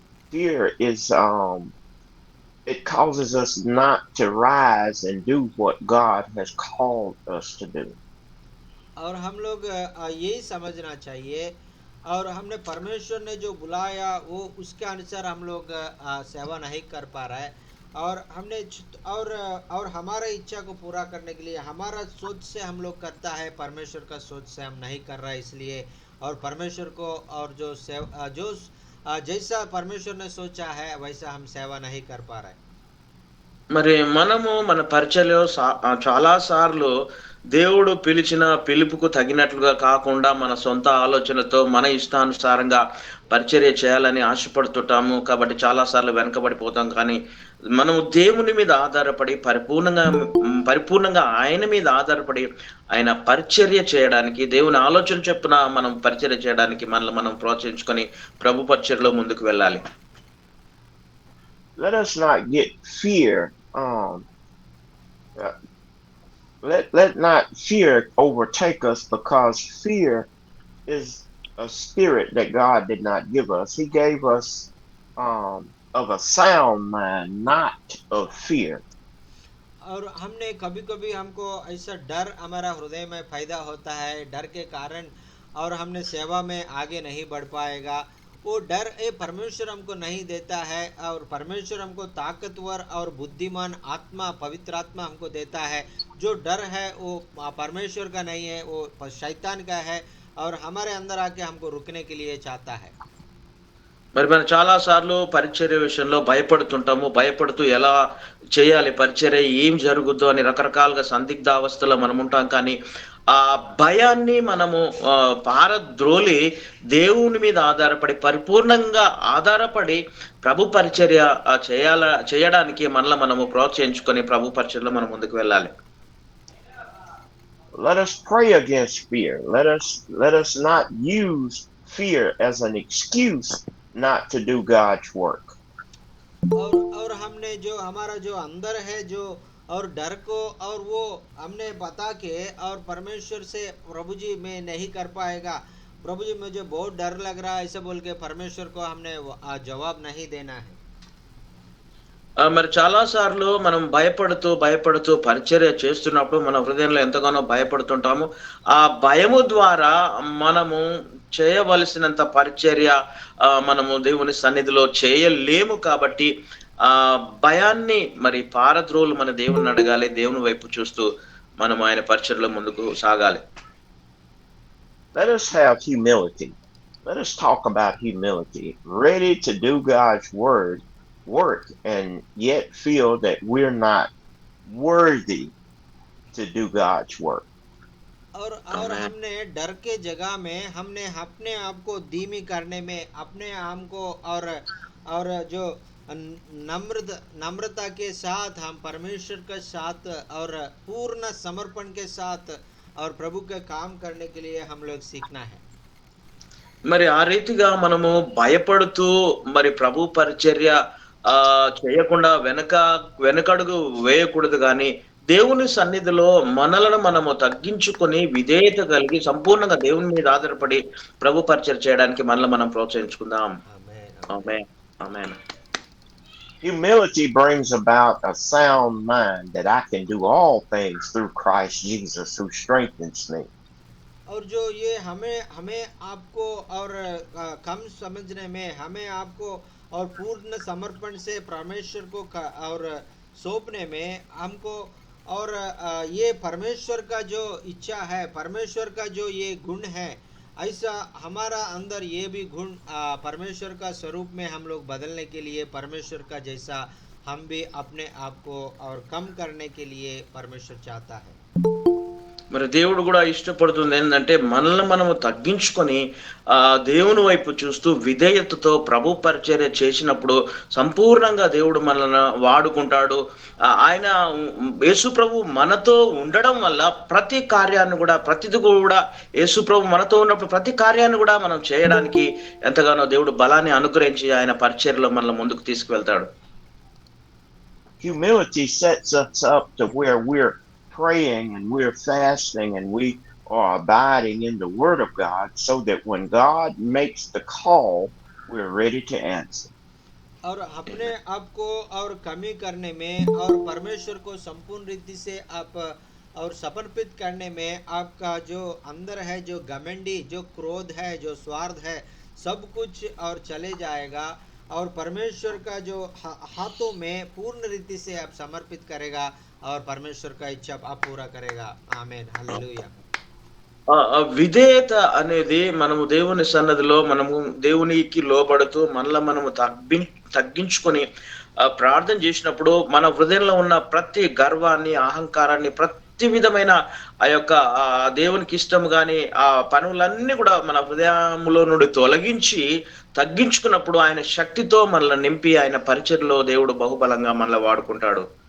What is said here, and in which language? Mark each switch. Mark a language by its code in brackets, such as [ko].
[en] Fear is it causes us not to rise and do what God has called us to do. [hi] और हम लोग यही समझना चाहिए, और हमने परमेश्वर ने जो बुलाया वो उसके अनुसार हम लोग सेवा नहीं कर पा रहा है, और हमने और हमारा इच्छा को पूरा करने के लिए हमारा सोच से हम लोग करता है, परमेश्वर का सोच से हम नहीं कर रहा है, इसलिए और परमेश्वर को और जो जैसा परमेश्वर ने सोचा है वैसा हम सेवा नहीं कर पा रहे। [te] మరి మనము మన పరిచర్యలో చాలా సార్లు దేవుడు పిలిచిన పిలుపుకు తగినట్లుగా కాకుండా మన సొంత ఆలోచనతో మన ఇష్టానుసారంగా పరిచర్య చేయాలని ఆశపడుతుంటాము. కాబట్టి చాలా సార్లు వెనకబడిపోతాం. కానీ మనము దేవుని మీద ఆధారపడి పరిపూర్ణంగా ఆయన మీద ఆధారపడి ఆయన పరిచర్య చేయడానికి, దేవుని ఆలోచన చొప్పున మనం పరిచర్య చేయడానికి మనల్ని మనం ప్రోత్సహించుకొని ప్రభు పరిచర్యలో ముందుకు వెళ్ళాలి. [en] Let us not get fear. Let not fear overtake us, because fear is a spirit that God did not give us. He gave us of a sound mind, not of fear. [hi] और हमने कभी कभी हमको ऐसा डर हमारा हृदय में पैदा होता है, डर के कारण और हमने सेवा में आगे नहीं बढ़ पाएगा। वो डर परमेश्वर हमको नहीं देता है, और परमेश्वर हमको ताकतवर और बुद्धिमान आत्मा पवित्र आत्मा हमको देता है। जो डर है वो परमेश्वर का नहीं है, वो शैतान का है, और हमारे अंदर आके हमको रुकने के लिए चाहता है। [te] మరి మనం చాలా సార్లు పరిచర్య విషయంలో భయపడుతుంటాము. భయపడుతూ ఎలా చేయాలి పరిచర్య, ఏం జరుగుద్దో అని రకరకాలుగా సందిగ్ధావస్థలో మనం ఉంటాం. కానీ ఆ భయాన్ని మనము పారద్రోలి దేవుని మీద ఆధారపడి పరిపూర్ణంగా ఆధారపడి ప్రభు పరిచర్య చేయడానికి మనల్ని మనము ప్రోత్సహించుకొని ప్రభు పరిచర్యలో మనం ముందుకు వెళ్ళాలి. [en] Let us pray against fear. Let us not use fear as an excuse not to do God's work. [hi] और हमने जो हमारा जो अंदर है जो और डर को और वो हमने बता के और परमेश्वर से प्रभु जी मैं नहीं कर पाएगा, प्रभु जी मुझे बहुत डर लग रहा है, ऐसे बोल के परमेश्वर को हमने जवाब नहीं देना है। [te] మరి చాలా సార్లు మనం భయపడుతూ పరిచర్య చేస్తున్నప్పుడు మన హృదయంలో ఎంతగానో భయపడుతుంటాము. ఆ భయము ద్వారా మనము చేయవలసినంత పరిచర్య మనము దేవుని సన్నిధిలో చేయలేము. కాబట్టి ఆ భయాన్ని మరి పారద్రోలు మన దేవుని అడగాలి, దేవుని వైపు చూస్తూ మనం ఆయన పరిచర్యలో ముందుకు సాగాలి. [en] Let us have humility. Let us talk about humility, ready to do God's work and yet feel that we're not worthy to do God's work. [hi] और हमने डर के जगह में हमने अपने आप को धीमी करने में अपने आप को और जो नम्रता के साथ हम परमेश्वर के साथ और पूर्ण समर्पण के साथ और प्रभु के काम करने के लिए हम लोग सीखना है। [te] మరి ఆ రీతిగా మనము భయపడుతూ మరి ప్రభు పరిచర్య చేయకుండా వెనకడుగు వేయకూడదు. కానీ దేవుని సన్నిధిలో మనలను మనము తగ్గించుకొని విధేయత కలిగి సంపూర్ణంగా దేవుని మీద ఆధారపడి ప్రభు పరిచర్య చేయడానికి మనల్ని మనం ప్రోత్సహించుకుందాం. ఆమేన్. ఆమేన్. [en] Humility brings about a sound mind that I can do all things through Christ Jesus who strengthens me. [hi] और जो ये हमें आपको और कम समझने में हमें आपको और पूर्ण समर्पण से परमेश्वर को और सौंपने में हमको और ये परमेश्वर का जो इच्छा है, परमेश्वर का जो ये गुण है, ऐसा हमारा अंदर ये भी गुण परमेश्वर का स्वरूप में हम लोग बदलने के लिए, परमेश्वर का जैसा हम भी अपने आप को और कम करने के लिए परमेश्वर चाहता है। [te] మరి దేవుడు కూడా ఇష్టపడుతుంది ఏంటంటే మనల్ని మనము తగ్గించుకొని దేవుని వైపు చూస్తూ విధేయతతో ప్రభు పరిచర్య చేసినప్పుడు సంపూర్ణంగా దేవుడు మనల్ని వాడుకుంటాడు. ఆయన యేసు ప్రభు మనతో ఉండడం వల్ల ప్రతి కార్యాన్ని కూడా ప్రతిది కూడా యేసు ప్రభు మనతో ఉన్నప్పుడు ప్రతి కార్యాన్ని కూడా మనం చేయడానికి ఎంతగానో దేవుడు బలాన్ని అనుగ్రహించి ఆయన పరిచర్యలో మనల్ని ముందుకు తీసుకువెళ్తాడు. [en] Humility sets us up to where we're praying and we're fasting and we are abiding in the Word of God, so that when God makes the call, we're ready to answer. [hi] और अपने आप को और कमी करने में और परमेश्वर को संपूर्ण रीति से आप और समर्पित करने में आपका जो अंदर है, जो घमंडी, जो क्रोध है, जो स्वार्थ है, सब कुछ और चले जाएगा और परमेश्वर का जो हाथों में पूर्ण रीति से आप समर्पित करेगा और परमेश्वर का इच्छा आप पूरा करेगा. आमीन. हालेलुया. [te] విధేయత అనేది మనము దేవుని సన్నదిలో మనము దేవునికి లోబడుతూ మనలో మనము తగ్గించుకొని ప్రార్థన చేసినప్పుడు మన హృదయంలో ఉన్న ప్రతి గర్వాన్ని, అహంకారాన్ని, ప్రతి విధమైన ఆ యొక్క దేవునికి ఇష్టం గాని ఆ పనులన్నీ కూడా మన హృదయంలో నుండి తొలగించి తగ్గించుకున్నప్పుడు ఆయన శక్తితో మనల్ని నింపి ఆయన పరిచర్యలో దేవుడు బహుబలంగా మనల్ని వాడుకుంటాడు.